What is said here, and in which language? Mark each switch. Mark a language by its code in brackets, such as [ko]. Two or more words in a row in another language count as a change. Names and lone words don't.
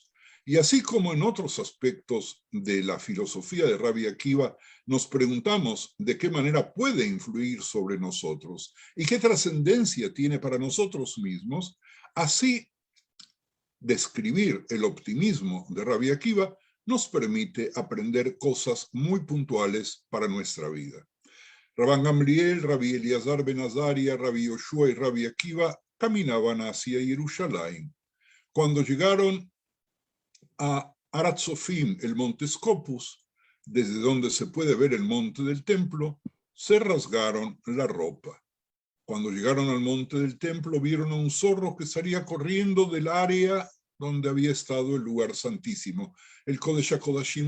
[es] Y así como en otros aspectos de la filosofía de Rabbi Akiva, nos preguntamos de qué manera puede influir sobre nosotros y qué trascendencia tiene para nosotros mismos, así describir el optimismo de Rabbi Akiva nos permite aprender cosas muy puntuales para nuestra vida. Rabban Gamliel, Rabbi Eliezer ben Azaria, Rabbi Yoshua y Rabbi Akiva caminaban hacia Jerusalén. Cuando llegaron a Aratzofim, el monte Scopus, desde donde se puede ver el monte del templo, se rasgaron la ropa. Cuando llegaron al monte del templo, vieron a un zorro que salía corriendo del área donde había estado el lugar santísimo, el [he] קודש הקודשים.